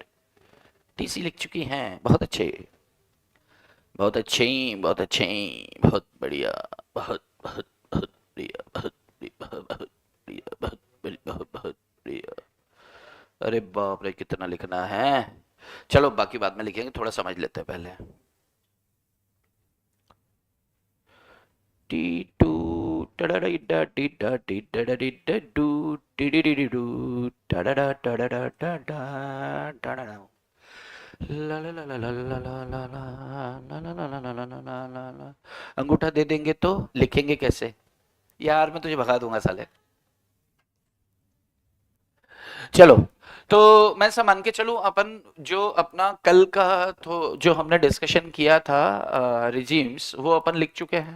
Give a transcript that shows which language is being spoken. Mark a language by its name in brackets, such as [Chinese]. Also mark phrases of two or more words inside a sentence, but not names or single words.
[Hindi] टीसी लिख चुकी हैं, बहुत अच्छे, बहुत अच्छे, बहुत अच्छे, बहुत बढ़िया, बहुत बहुत बहुत बढ़िया, बहुत बढ़िया, बहुत बढ़िया, बहुत बढ़िया, बहुत बढ़िया। अरे बाप रे, कितना लिखना है। चलो बाकी बाद में लिखेंगे, थोड़ा समझ लेते हैं पहले। टी टू टडडा टी डा टी डडा टी डू टी डी डी डी डू टडडा टडडा टडा टडडा। ला ला ला ला ला ला ला ला ला ला ला ला ला ला ला ला ला ला। अंगूठा दे देंगे तो लिखेंगे कैसे? यार मैं तुझे भगा दूंगा साले। चलो, तो मैं सब मान के चलूं, अपन जो अपना कल का तो जो हमने डिस्कशन किया था रिजीम्स, वो अपन लिख चुके हैं।